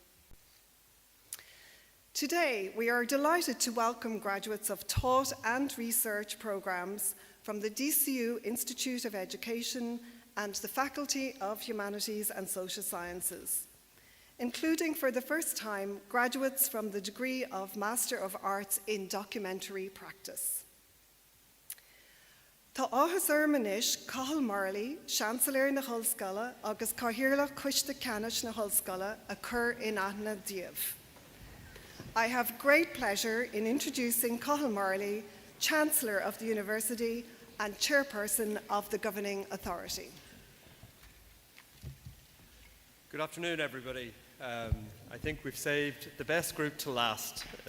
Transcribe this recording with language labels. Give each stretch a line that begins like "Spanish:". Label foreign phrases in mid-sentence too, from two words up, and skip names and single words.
English: Today, we are delighted to welcome graduates of taught and research programs from the DCU Institute of Education and the Faculty of Humanities and Social Sciences, including for the first time graduates from the degree of Master of Arts in Documentary Practice.
Irish: Tá áthas manis Cathal Marley, Chancellor na Chulscoile agus Cathaoirleach Coiste Ceannais na Chulscoile a chur in Aithne Díobh.
English: I have great pleasure in introducing Cathal Marley, Chancellor of the University and Chairperson of the Governing Authority. Good afternoon, everybody. I think we've saved the best group to last.